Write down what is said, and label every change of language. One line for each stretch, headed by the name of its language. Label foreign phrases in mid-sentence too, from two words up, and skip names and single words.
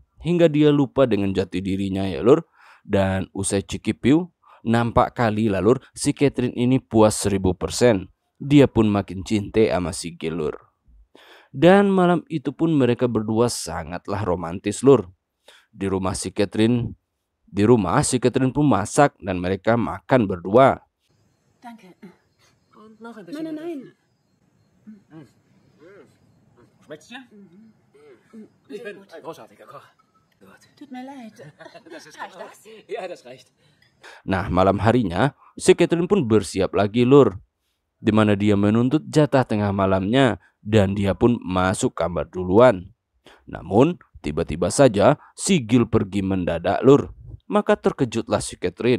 Indonesian: Hingga dia lupa dengan jati dirinya ya lur. Dan usai cikipiu, nampak kali lah lur, si Catherine ini puas 1000%. Dia pun makin cinta sama si Gil lur. Dan malam itu pun mereka berdua sangatlah romantis lur. Di rumah si Catherine pun masak dan mereka makan berdua.
German: Danke. Und noch ein bisschen. Nein. Schmeckt's dir? Ich bin ein großartiger Koch. Gut. Tut mir leid. Das ist Reicht das? Ja, das reicht.
Indonesian: Nah, malam harinya si Catherine pun bersiap lagi lur. Dimana dia menuntut jatah tengah malamnya dan dia pun masuk kamar duluan. Namun tiba-tiba saja si Gil pergi mendadak lur. Maka terkejutlah si Catherine.